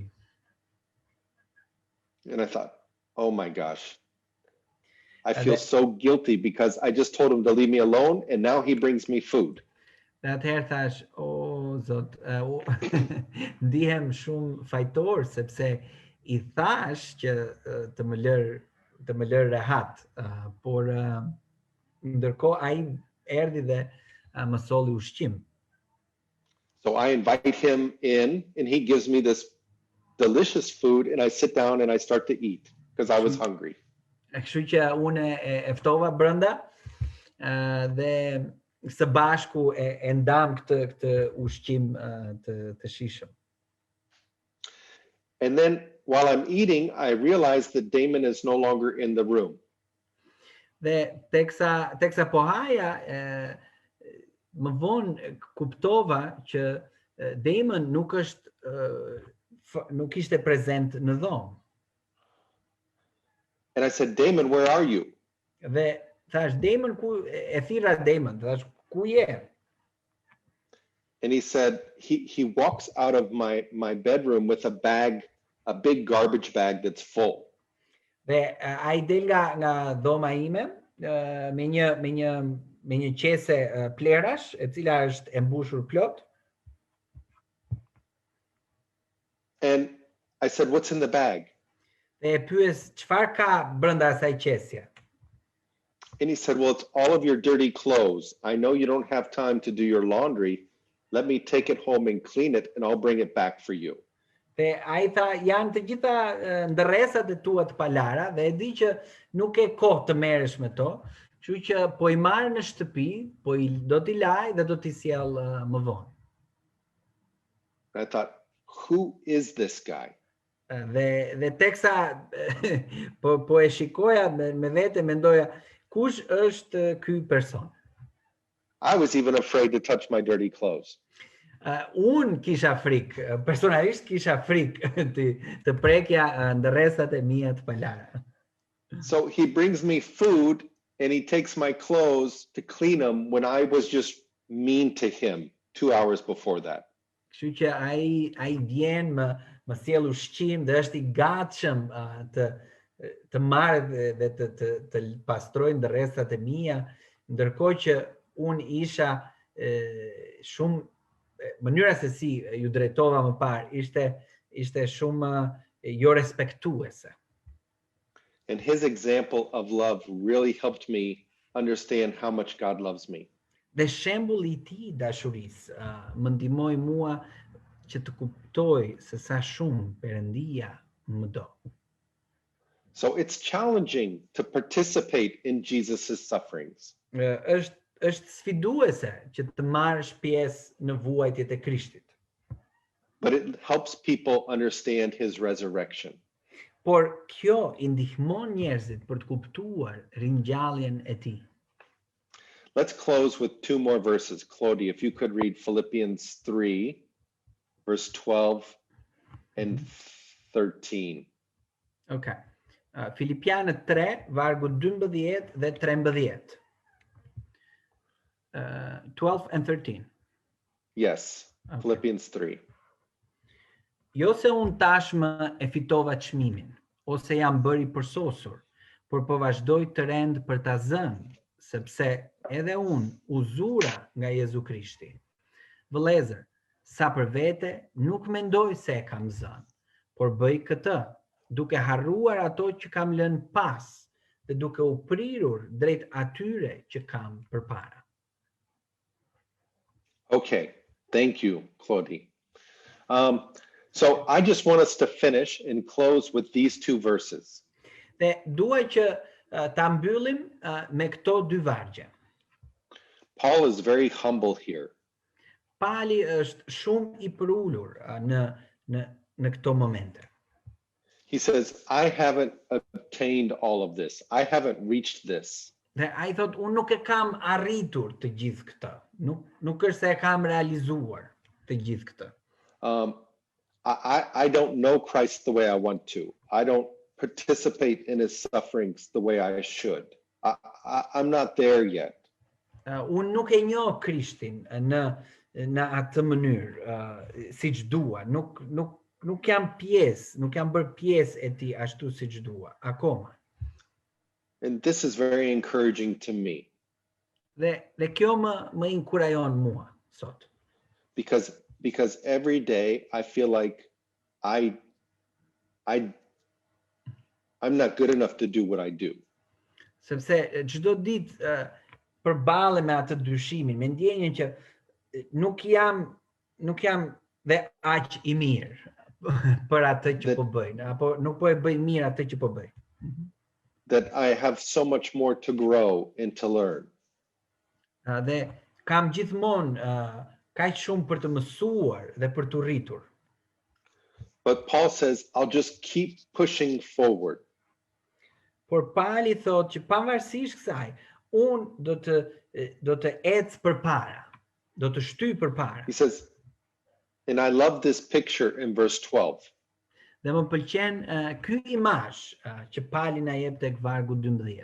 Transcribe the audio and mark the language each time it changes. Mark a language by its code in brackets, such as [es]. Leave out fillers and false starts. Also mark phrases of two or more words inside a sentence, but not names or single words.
[en] And I thought, oh my gosh, I feel so guilty because I just told him to leave me alone and now he brings me food. [sq] Dhe atëherë thash, Zot, ndihem shumë fajtor sepse I thash që të më lër rehat, por ndërkohë ai erdhi dhe më solli ushqim. [en] So I invite him in and he gives me this delicious food and I sit down and I start to eat because I was hungry. [sq] Kështu që unë e ftova brenda dhe së bashku e ndam këtë ushqim të shijshëm. [en] And then while I'm eating, I realize that Damon is no longer in the room. [sq] Dhe teksa po haja, më vonë kuptova që Damon nuk ishte prezent në dhomë. [en] And I said, Damon, where are you? [sq] Dhe thash, Damon, e thira Damon, thash, ku je? [en] And he said, he walks out of my bedroom with a big garbage bag that's full. [sq] Dhe ai del nga dhoma ime me një qese plerash, e cila është e mbushur plot. [en] And I said, what's in the bag? [sq] Dhe e pyes, çfarë ka brenda asaj qesje? [en] And he said, well, it's all of your dirty clothes. I know you don't have time to do your laundry. Let me take it home and clean it and I'll bring it back for you. [sq] Dhe ai tha, janë të gjitha ndërresat e tua të palara dhe e di që nuk e kohë të merresh me to, kështu që po I marr në shtëpi, do t'i laj dhe do t'i sjell më vonë. [en] I thought, who is this guy? [sq] Dhe teksa po e shikoja me vete, mendoja, kush është ky person? [en] I was even afraid to touch my dirty clothes. [sq] Unë kisha frikë, personalisht kisha frikë të prekja ndërresat e mia të palara. [en] So he brings me food and he takes my clothes to clean them when I was just mean to him 2 hours before that. [sq] Kështu që ai vjen më sjell ushqim dhe është I gatshëm të marrë dhe të pastrojë ndërresat e mia, ndërkohë që unë isha shumë mënyra se si ju drejtova më parë ishte shumë jo respektuese. [en] And his example of love really helped me understand how much God loves me. [sq] Dhe shembulli I tij dashurisë më ndihmoi mua që të kuptoj se sa shumë Perëndia më do. [en] So it's challenging to participate in Jesus's sufferings. [sq] Është sfiduese që të marrësh pjesë në vuajtjet e Krishtit. [en] But it helps people understand his resurrection. [sq] Por kjo I ndihmon njerëzit për të kuptuar ringjalljen e tij. [en] Let's close with 2 more verses. Claudia, if you could read Philippians 3, verse 12 and 13. [sq] Okay. Filipianët 3, vargu 12 dhe 13. [en] 12 and 13. Yes, okay. Philippians 3. [sq] Jo se unë tashmë e fitova çmimin, ose jam bërë I përsosur, por po vazhdoj të rend për ta zënë, sepse edhe unë u zura nga Jezu Krishti. Vëllezër, Sa për vete, nuk mendoj se e kam zënë, por bëj këtë, duke harruar ato që kam lënë pas dhe duke u prirur drejt atyre që kam përpara. [en] Okay, thank you, Claudie. So I just want us to finish and close with these two verses. [sq] Dhe dua që ta mbyllim me këto dy vargje. [en] Paul is very humble here. [sq] Pali është shumë I përulur në këto momente. [en] He says, I haven't obtained all of this. I haven't reached this. [sq] Dhe ai thot, unë nuk e kam arritur të gjithë këtë. Nuk është se e kam realizuar të gjithë këtë. [en] I don't know Christ the way I want to. I don't participate in his sufferings the way I should. I'm not there yet. [sq] Unë nuk e njoh Krishtin në atë mënyrë, siç dua. Nuk jam pjesë, nuk jam bërë pjesë e tij ashtu siç dua, akoma. [en] And this is very encouraging to me. [sq] Dhe kjo më inkurajon mua sot. [en] Because every day I feel like I'm not good enough to do what I do. [sq] Sepse çdo ditë përballem me atë dyshimin, me ndjenjen që nuk jam dhe aq I mirë për atë që po bëj, apo nuk po e bëj mirë atë që po bëj. [en] That I have so much more to grow and to learn. [sq] Dhe kam gjithmonë kaq shumë për të mësuar dhe për të rritur. [en] But Paul says, I'll just keep pushing forward. [sq] Por Pali thot që pavarësisht kësaj, unë do të ec përpara, do të shtyj përpara. [en] He says, and I love this picture in verse 12. [sq] Dhe më pëlqen ky imazh që Pali na jep tek vargu 12.